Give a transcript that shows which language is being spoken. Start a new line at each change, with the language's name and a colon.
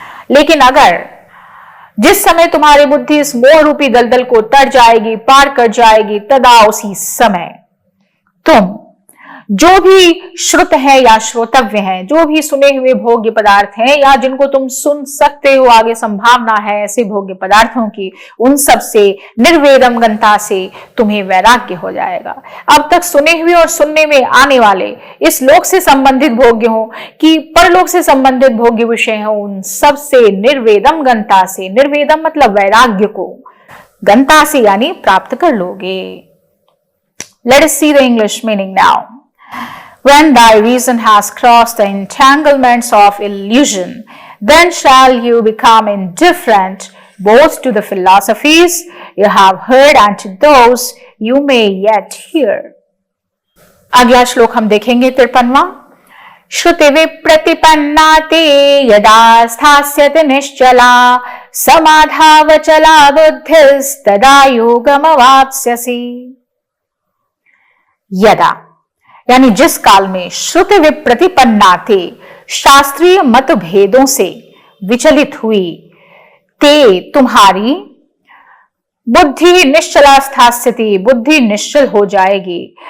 Hindi: लेकिन अगर जिस समय तुम्हारी बुद्धि इस मोह रूपी दलदल को तर जाएगी, पार कर जाएगी, तदा उसी समय तुम जो भी श्रुत है या श्रोतव्य है, जो भी सुने हुए भोग्य पदार्थ हैं या जिनको तुम सुन सकते हो, आगे संभावना है ऐसे भोग्य पदार्थों की, उन सब से निर्वेदम गंता से तुम्हें वैराग्य हो जाएगा। अब तक सुने हुए और सुनने में आने वाले इस लोक से संबंधित भोग्य हो कि परलोक से संबंधित भोग्य विषय हो, उन सब से निर्वेदम गंता से, निर्वेदम मतलब वैराग्य को, गंता से यानी प्राप्त कर लोगे।
English: Let us see the English meaning now. When thy reason has crossed the entanglements of illusion, then shall you become indifferent both to the philosophies you have heard and to those you may yet hear.
Hindi: अगला श्लोक हम देखेंगे 53वां।
Sanskrit: श्रुति विप्रतिपन्ना ते यदा स्थास्यति निश्चला समाधावचला बुद्धिस्तदा योगमवाप्स्यसि।
Hindi: यदा यानी जिस काल में श्रुति विप्रतिपन्ना थे, शास्त्रीय मतभेदों से विचलित हुई, ते तुम्हारी बुद्धि निश्चला स्थास्यति, बुद्धि निश्चल हो जाएगी।